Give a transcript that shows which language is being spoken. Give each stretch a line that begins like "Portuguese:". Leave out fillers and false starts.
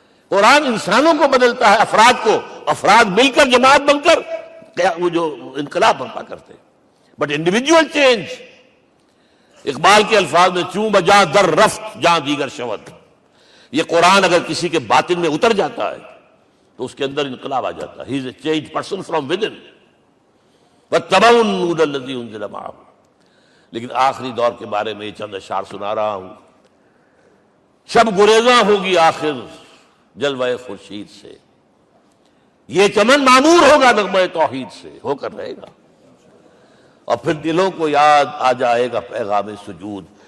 Urdu: قرآن انسانوں کو بدلتا ہے, افراد کو, افراد مل کر جماعت بن کر وہ جو انقلاب برپا کرتے ہیں.
English: But individual change.
Urdu: اقبال کے الفاظ میں
Persian: چوں بجا در رفت جہاں دیگر شود.
Urdu: یہ قرآن اگر کسی کے باطن میں اتر جاتا ہے تو اس کے اندر انقلاب آ جاتا ہے.
English: He is a change person from within.
Arabic: واتبعوا النور الذی انزل معہ.
Urdu: لیکن آخری دور کے بارے میں یہ چند اشعار سنا رہا ہوں. شب گریزاں ہوگی آخر جلوہ خورشید سے. یہ چمن معمور ہوگا نغمہ توحید سے. ہو کر رہے گا. اور پھر دلوں کو یاد آ جائے گا پیغام سجود.